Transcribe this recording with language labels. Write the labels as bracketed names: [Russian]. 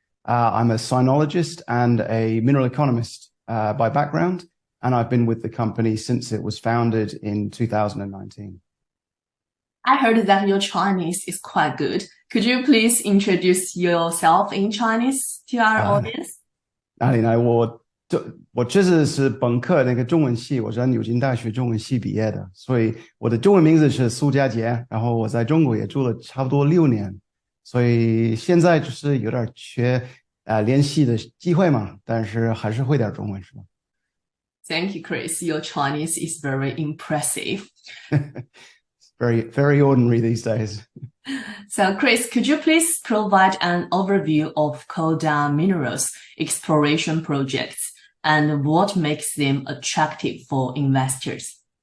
[English] I'm a sinologist and a mineral economist by background, and I've been with the company since it was founded in 2019. I heard that your Chinese is quite good. Could you please introduce yourself in Chinese to our audience? [Chinese] 哪里来？我这次是本科那个中文系，我是牛津大学中文系毕业的，所以我的中文名字是苏家杰，然后我在中国也住了差不多6年，所以现在就是有点缺联系的机会嘛，但是还是会点中文是吧？ [English] Thank you, Chris. Your Chinese is very impressive. Very ordinary these days. So, Chris, could you please provide an overview of Coda Minerals exploration projects and what makes them attractive for investors?